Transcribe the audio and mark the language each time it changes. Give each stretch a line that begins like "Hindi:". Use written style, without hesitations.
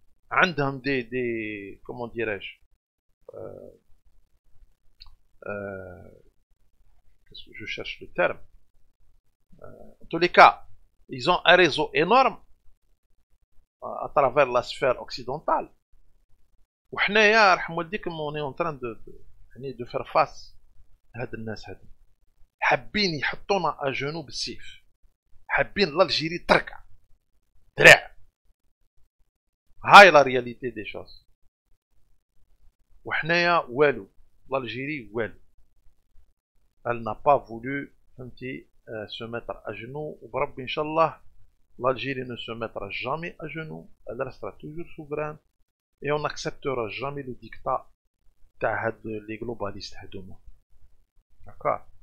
Arabic: عندهم
French: des comment dirais-je qu'est-ce que je cherche le terme, en tous les cas ils ont un réseau énorme à travers la sphère occidentale.
Arabic: وحنايا رحم والديكم
French: on est en train de faire face
Arabic: هاد الناس هادو حابين يحطونا
French: à genoux
Arabic: بالسيف. حابين l'Algérie تركع درع.
French: هاي لا رياليتي دي شوز.
Arabic: وحنايا والو
French: l'Algérie
Arabic: والو.
French: Elle n'a pas voulu
Arabic: فهمتي
French: se mettre à genoux. Ou Rabbi, Inch'Allah, l'Algérie ne se mettra jamais à genoux. Elle restera toujours souveraine. Et on n'acceptera jamais le dictat des globalistes. D'accord.